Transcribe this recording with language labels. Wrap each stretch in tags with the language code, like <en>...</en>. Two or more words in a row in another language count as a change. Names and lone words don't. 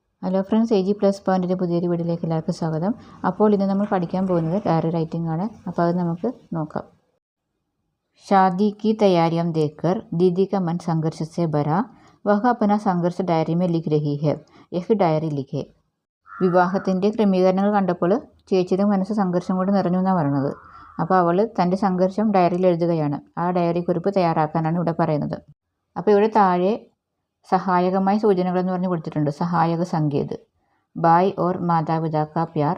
<ml>ഹലോ ഫ്രണ്ട്സ്, എ ജി പ്ലസ് പോയിൻറ്റിൻ്റെ പുതിയൊരു വീഡിയോയിലേക്ക് എല്ലാവർക്കും സ്വാഗതം. അപ്പോൾ ഇന്ന് നമ്മൾ പഠിക്കാൻ പോകുന്നത്</ml> <en>diary writing</en> <ml>ആണ്. അപ്പോൾ അത് നമുക്ക് നോക്കാം.</ml> <hi>शादी की तैयारियां देखकर दीदी का मन संघर्ष से भरा. वह अपना संघर्ष डायरी में लिख रही है. एक डायरी लिखे.</hi> <ml>വിവാഹത്തിൻ്റെ ക്രമീകരണങ്ങൾ കണ്ടപ്പോൾ ചേച്ചിയുടെ മനസ്സ് സംഘർഷം കൊണ്ട് നിറഞ്ഞു എന്നാണ് പറയുന്നത്. അപ്പോൾ അവൾ തൻ്റെ സംഘർഷം ഡയറിയിൽ എഴുതുകയാണ്. ആ ഡയറി കുറിപ്പ് തയ്യാറാക്കാനാണ് ഇവിടെ പറയുന്നത്. അപ്പോൾ ഇവിടെ താഴെ സഹായകമായ സൂചനകളെന്ന് പറഞ്ഞ് കൊടുത്തിട്ടുണ്ട്.</ml> <hi>सहायक संकेत. भाई और माता-पिता का प्यार.</hi>